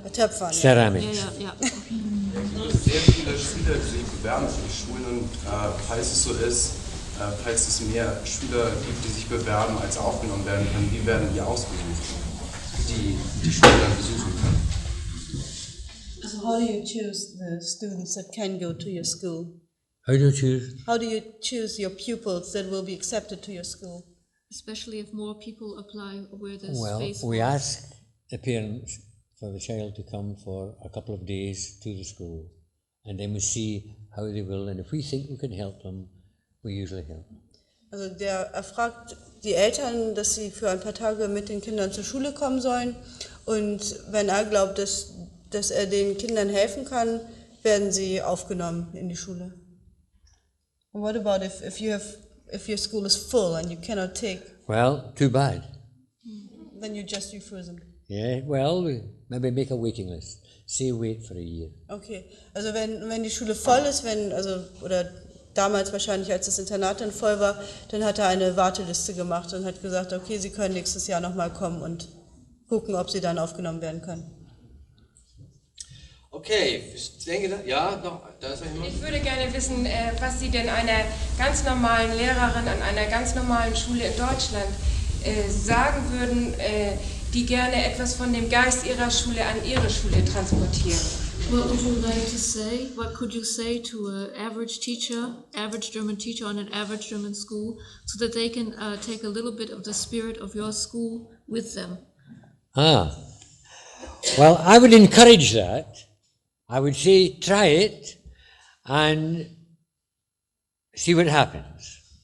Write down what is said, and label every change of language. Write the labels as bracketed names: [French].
[German] Töpfern. [English] Ceramics. [German] Ja. Sehr viele Schüler, die sich bewerben für die Schulen und falls es so ist, falls es mehr Schüler gibt, die sich bewerben, als aufgenommen werden können, wie werden die ausgesucht, die die Schule dann besuchen können? [English] So how do you choose the students that can go to your school? How do you choose? How do you choose your pupils that will be accepted to your school? Especially if more people apply where there's Well, space. we ask the parents for the child to come for a couple of days to the school, and then we see how they will, and if we think we can help them, we usually help them. [German] Also er fragt die Eltern, dass sie für ein paar Tage mit den Kindern zur Schule kommen sollen, und wenn er glaubt, dass er den Kindern helfen kann, werden sie aufgenommen in die Schule. [English] And what about if your school is full and you cannot take? Well, too bad. Then you just refuse them. Yeah, well, we maybe make a waiting list. Say wait for a year. [German] Okay, also wenn die Schule voll ist, oder damals wahrscheinlich, als das Internat dann voll war, dann hat er eine Warteliste gemacht und hat gesagt, okay, Sie können nächstes Jahr nochmal kommen und gucken, ob Sie dann aufgenommen werden können. Okay, ich denke, da ist noch jemand. Ich würde gerne wissen, was Sie denn einer ganz normalen Lehrerin an einer ganz normalen Schule in Deutschland sagen würden, die gerne etwas von dem Geist ihrer Schule an ihre Schule transportieren. [English] What would you like to say? What could you say to an average teacher, average German teacher on an average German school, so that they can take a little bit of the spirit of your school with them? Well, I would encourage that. I would say try it and see what happens.